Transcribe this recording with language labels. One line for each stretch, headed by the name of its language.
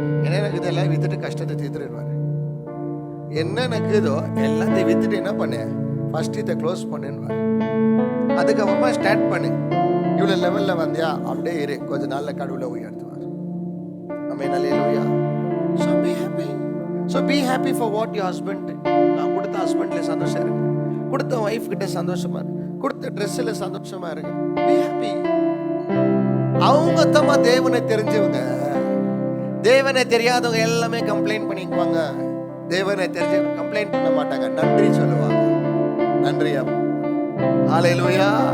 Tamil: என்ன எனக்கு இதெல்லாம் வித்துட்டு கஷ்டத்தை தீர்த்துடுவாரு. என்ன எனக்குதோ எல்லாத்தையும் வித்துட்டு என்ன பண்ணு, ஃபர்ஸ்ட் இதை க்ளோஸ் பண்ணுன்னு. அதுக்கப்புறமா ஸ்டார்ட் பண்ணு. இவ்வளவு லெவல்ல வந்தியா அப்படியே இரு, கொஞ்ச நாள்ல கடவுளை உயர்த்துவார்.
English: ஆமென் அல்லேலூயா. So be happy. So be happy for what your husband.
Tamil: நான் கொடுத்த ஹஸ்பண்ட்ல சந்தோஷம் இருக்கு, கொடுத்த ஒய்ஃப் கிட்ட சந்தோஷமா இருக்கு, கொடுத்த ட்ரெஸ்ல சந்தோஷமா இருக்கு.
English: Be happy.
Tamil: அவங்க தம்மா தேவனை தெரிஞ்சவங்க. தேவனை தெரியாதவங்க எல்லாமே கம்ப்ளைண்ட் பண்ணிக்குவாங்க. தேவனை தெரிஞ்சவங்க கம்ப்ளைண்ட் பண்ண மாட்டாங்க, நன்றி சொல்லுவாங்க. நன்றியா. ஹல்லேலூயா.